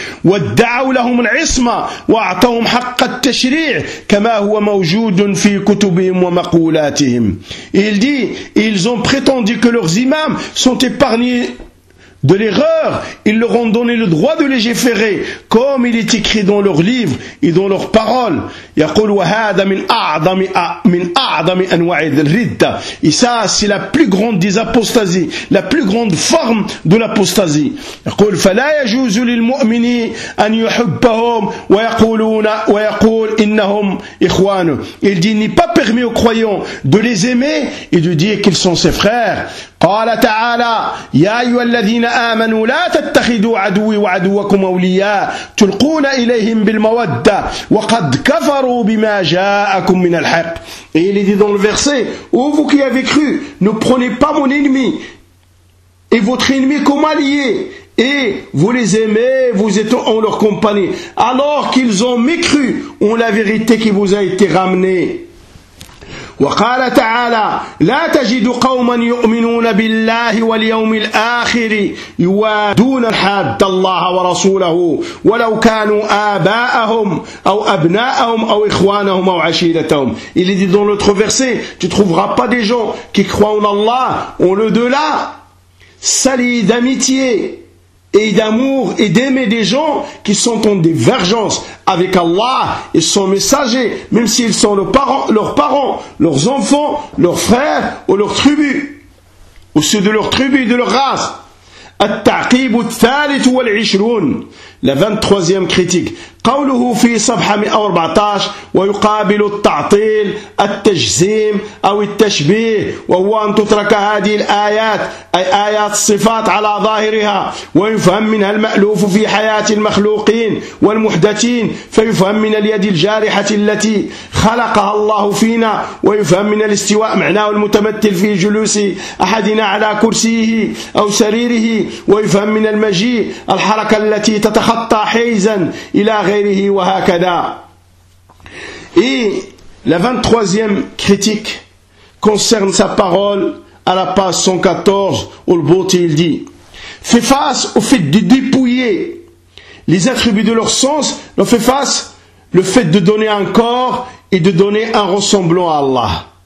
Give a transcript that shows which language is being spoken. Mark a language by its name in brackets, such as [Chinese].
[Arabic] وادعوا لهم العصمة واعطوهم حق التشريع كما هو موجود في كتبهم ومقولاتهم. [French] Il dit, ils ont prétendu que leurs imams sont épargnés de l'erreur, ils leur ont donné le droit de légiférer, comme il est écrit dans leurs livres et dans leurs paroles. [Arabic] يقول وهذا من أعظم أنواع الردة. [French] Et ça, c'est la plus grande des apostasies, la plus grande forme de l'apostasie. [Arabic] يقول فلا يجوز للمؤمن أن يحبهم ويقولون ويقول إنهم إخوانه. [French] Il dit n'est pas permis aux croyants de les aimer et de dire qu'ils sont ses frères. [Arabic] قال تعالى يا أيها الذين آمنوا لا تتخذوا عدوي وعدوكم أولياء تلقون إليهم بالمودة وقد كفروا بما جاءكم من الحق. [French] Et il est dit dans le verset, ô vous qui avez cru, ne prenez pas mon ennemi et votre ennemi comme allié, et vous les aimez, vous êtes en leur compagnie, alors qu'ils ont mécru en la vérité qui vous a été ramenée. [Arabic] وقال تعالى لا تجد قوما يؤمنون بالله واليوم الآخر يوادون حاد الله ورسوله ولو كانوا آباءهم أو أبناءهم أو إخوانهم أو عشيرتهم. [French] Il est dit dans l'autre verset, tu trouveras pas des gens qui croient en Allah ou le delà, salis d'amitié et d'amour et d'aimer des gens qui sont en divergence avec Allah et son messager, même s'ils sont leurs parents, leurs enfants, leurs frères ou leurs tribus, ou ceux de leur tribu et de leur race. [Arabic] التعقيب الثالث والعشرون. [French] La 23e critique. [Arabic] قوله في صفحة 114 ويقابل التعطيل التجزيم أو التشبيه وهو أن تترك هذه الآيات أي آيات الصفات على ظاهرها ويفهم منها المألوف في حياة المخلوقين والمحدثين فيفهم من اليد الجارحة التي خلقها الله فينا ويفهم من الاستواء معناه المتمثل في جلوس أحدنا على كرسيه أو سريره ويفهم من المجيء الحركة التي تتخطى حيزا إلى غيره وهكذا. [French] Et la 23e critique concerne sa parole à la page 114 où le Bouti il dit: fais face au fait de dépouiller les attributs de leur sens, leur fait face le fait de donner un corps et de donner un ressemblant à Allah.